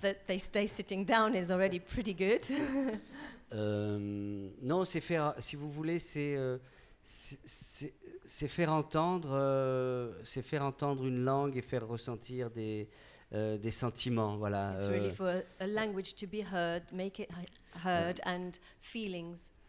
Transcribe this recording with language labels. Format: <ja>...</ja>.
<en>That they stay sitting down is already pretty good.</en> <fr>Non, c'est faire, si vous voulez, c'est faire entendre une langue et faire ressentir des sentiments, voilà.</fr> <en>It's really for a language to be heard, make it heard, and feelings.</en>